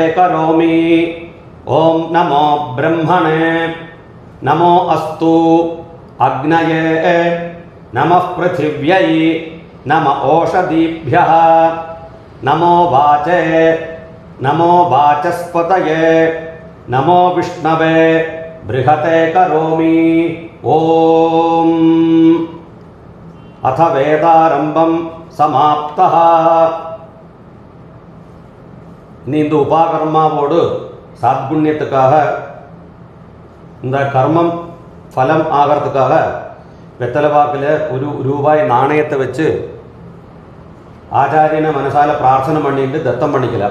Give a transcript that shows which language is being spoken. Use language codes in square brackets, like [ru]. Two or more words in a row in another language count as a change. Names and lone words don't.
[sa] करोमि ॐ नमो ब्रह्मणे नमो अस्तु अग्नये नमः पृथिव्यै नम ओषधीभ्यः नमो वाचे नमो वाचस्पतये नमो विष्णवे बृहते करोमि ॐ अथ वेदारंभं समाप्तः [ta] இந்த உபாகர்மாவோடு சாத்குண்யத்துக்காக இந்த கர்மம் ஃபலம் ஆகிறதுக்காக வெத்தலைவாக்கில் ஒரு ரூபாய் நாணயத்தை வச்சு ஆச்சாரியனை மனசால பிரார்த்தனை பண்ணிட்டு தத்தம் பண்ணிக்கலாம்.